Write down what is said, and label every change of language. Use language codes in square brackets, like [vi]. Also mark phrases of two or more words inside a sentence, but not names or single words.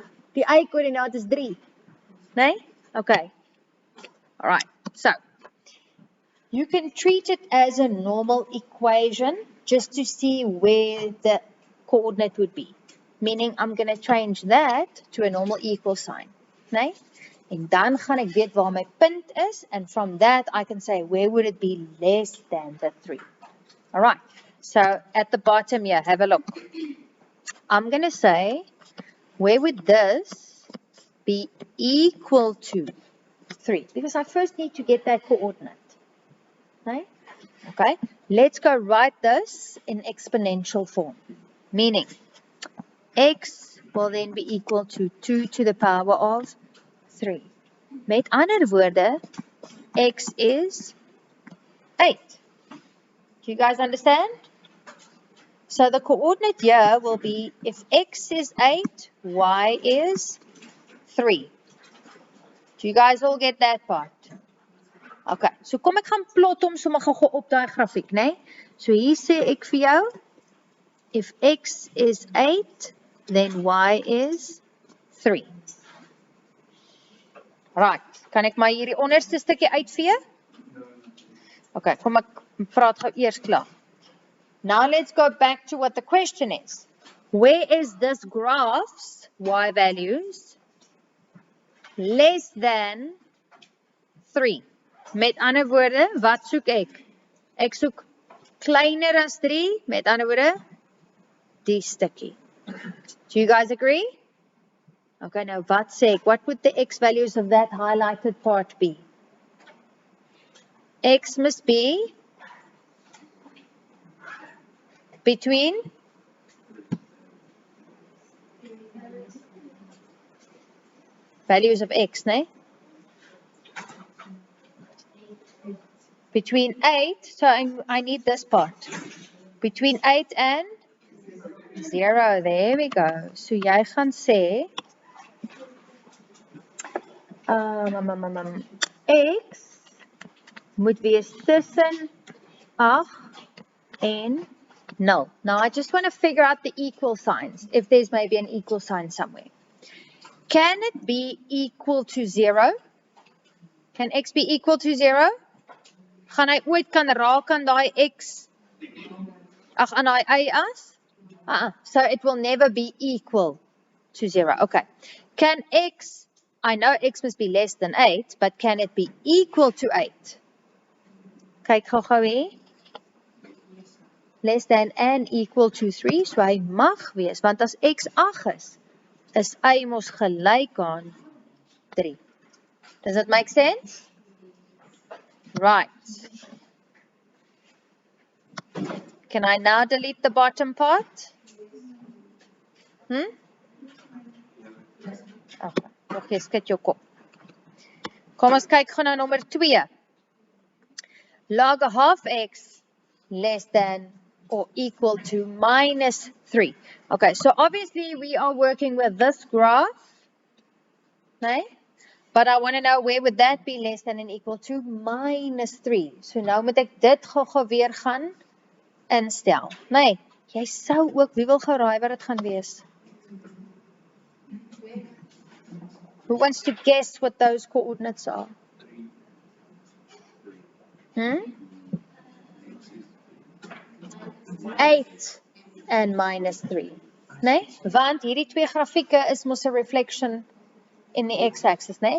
[af] Die y-koördinaat is 3. Nee? [en] Okay. Alright, so you can treat it as a normal equation just to see where the coordinate would be. Meaning I'm going to change that to a normal equal sign. [af] Nee? En dan gaan ek weet waar my punt is, [en] and from that I can say where would it be less than the 3. Alright, so at the bottom here, have a look. I'm going to say, where would this be equal to 3? Because I first need to get that coordinate. Right? Okay, let's go write this in exponential form. Meaning, x will then be equal to 2 to the power of 3. [af] Met ander woorde, x is 8. [en] Do you guys understand? So the coordinate here will be, if x is 8, y is 3. Do you guys all get that part? Okay, so [af] kom ek gaan plot hom sommer gou op daai grafiek, né? So hier sê ek vir jou, [en] if x is 8, then y is 3. Right, [af] kan ek maar hierdie onderste stukkie uitvee? Okay, kom ek praat gou eers klaar. [en] Now let's go back to what the question is. Where is this graph's y values less than 3? [af] Met ander woorde, wat soek ek? Ek soek kleiner as 3, met ander woorde, die stukkie. [en] Do you guys agree? Okay, now [af] wat sê ek? [en] What would the x values of that highlighted part be? X must be between values of x, né? Between 8, so I need this part. Between 8 and 0, there we go. [af] So jy gaan sê, x moet wees tussen 8 en 0. [en] Now I just want to figure out the equal signs, if there's maybe an equal sign somewhere. Can it be equal to 0? Can x be equal to 0? [af] Gaan hy ooit kan raak aan daai x, aan daai y as? [en] So it will never be equal to 0. Okay. Can x, I know x must be less than 8, but can it be equal to 8? [af] Kyk gou hier. [en] Less than and equal to 3, [af] so hy mag wees, want as x 8 is y mos gelyk aan 3. [en] Does it make sense? Right. Can I now delete the bottom part? [af] Okay, nog jy skit jou kop. Kom ons kyk gou na nommer 2. [en] Log a half x less than or equal to minus 3. Okay, so obviously we are working with this graph, right? But I want to know where would that be less than and equal to minus 3. [af] So nou moet ek dit gou weer gaan instel. Nee, jy sou ook, wie wil gou raai wat dit gaan wees? [en] Who wants to guess what those coordinates are? 8 and minus 3. [af] Nee, want hierdie twee grafieke is mos 'n [en] reflection in the x-axis, [af] nee?